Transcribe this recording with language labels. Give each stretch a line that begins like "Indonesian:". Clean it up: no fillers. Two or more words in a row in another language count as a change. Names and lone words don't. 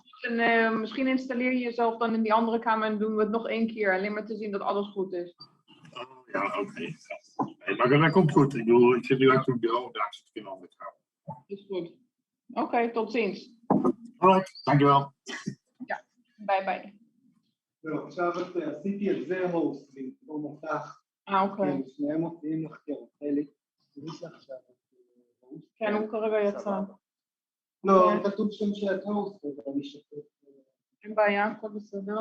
Dutch: En, misschien installeer je jezelf dan in die andere kamer en doen we het nog 1 keer. Alleen maar te zien dat alles goed is. Oh, ja, oké. Nee, maar dat komt goed. Ik bedoel, ik zit nu achter het bureau, daar zit ik in een andere kamer. Is goed. Oké, tot ziens. Alright, dankjewel. Ja, bye bye.
Hebrew: לא, עכשיו עשיתי על זה הוסט במקום אותך. אוקיי. שניהם מופיעים לך כרחלי. תראי שעכשיו. כן, הוא כרגע יצא. לא, כתוב שם שאת הוסט, ואני שותף. אין בעיה, הכל בסדר.